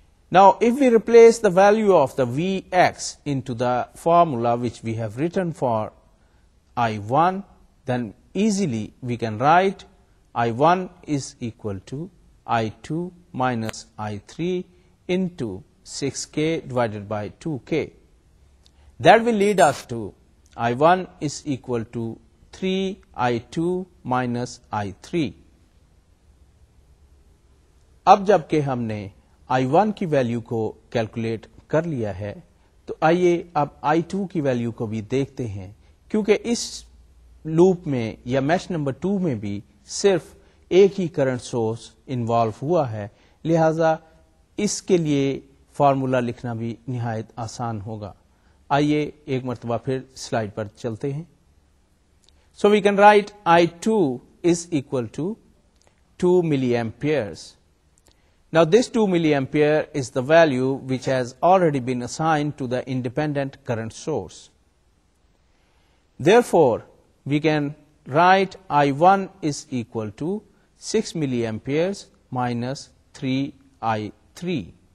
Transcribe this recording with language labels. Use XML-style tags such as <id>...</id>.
<en>Now, if we replace the value of the Vx into the formula which we have written for I1, then easily we can write I1 is equal to I2 minus I3 into 6K divided by 2K. That will lead us to I1 is equal to 3 I2 minus I3.</en> <ur>اب جب کہ ہم نے I1 کی value کو calculate کر لیا ہے تو آئیے اب I2 کی ویلیو کو بھی دیکھتے ہیں, کیونکہ اس لوپ میں یا میش نمبر 2 میں بھی صرف ایک ہی کرنٹ سورس انوالو ہوا ہے, لہذا اس کے لیے فارمولا لکھنا بھی نہایت آسان ہوگا. آئیے ایک مرتبہ پھر سلائیڈ پر چلتے ہیں.</ur> <en>So we can write I2 is equal to 2 milliamperes. Now, this 2 milliampere is the value which has already been assigned to the independent current source. Therefore, we can write I1 is equal to 6 milliamperes minus 3 I3.</en>